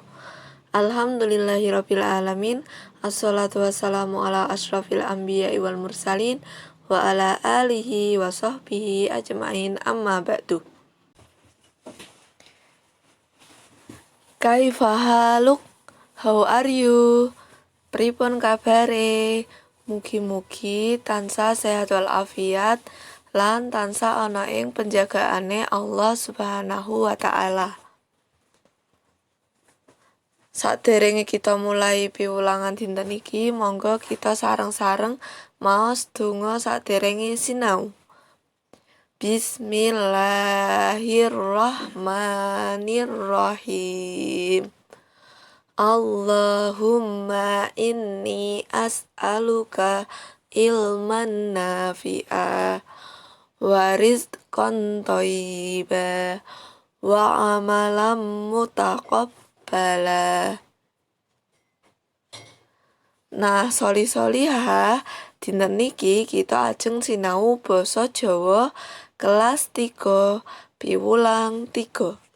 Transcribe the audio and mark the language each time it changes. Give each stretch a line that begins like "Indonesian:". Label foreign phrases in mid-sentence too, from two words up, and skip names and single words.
Arabic: الحمد لله رب العالمين. والصلاة والسلام على أشرف الأنبياء والمرسلين وعلى آله وصحبه أجمعين، أما بعد. كيف حالك?
English: How are you?
Javanese: Pripun kabare? Mugi-mugi tansah sehat wal afiat lan tansah ana ing penjagaane Allah
Arabic: سبحانه وتعالى.
Javanese: Saderenge kita mulai piwulangan dinten iki, monggo kita sareng-sareng maos donga saderenge sinau.
Arabic: بسم الله الرحمن الرحيم. اللهم إني أسألك علما نافعا ورزقا طيبا وعملا متقبلا.
Javanese: Nah, soli-solihah, dinten niki kita ajeng sinau basa Jawa kelas 3 piwulang 3.